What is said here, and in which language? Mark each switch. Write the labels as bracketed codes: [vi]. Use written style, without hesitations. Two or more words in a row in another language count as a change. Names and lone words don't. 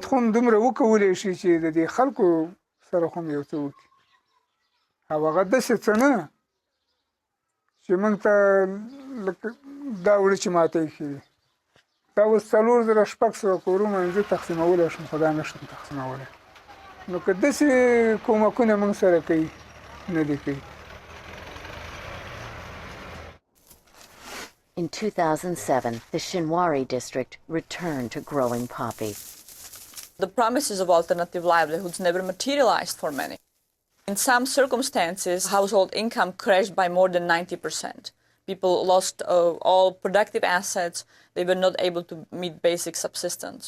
[ps] خو هم دومره وکولی شي چې د دې خلکو سره خو هم یو څه وکړي او هغه داسې څه نه چې موږ ته دا وړه چې ماته ایښي دا اوس 4000 کورونه زه تقسیمولی شم خو دا نه شم تقسیمولی نو که داسې کومکونه موږ سره کوي نه دي کوي [en] In 2007, the Shinwari district returned to growing poppy. The promises of alternative livelihoods never materialized for many. In some circumstances, household income crashed by more than 90%. People lost all productive assets. They were not able to meet basic subsistence.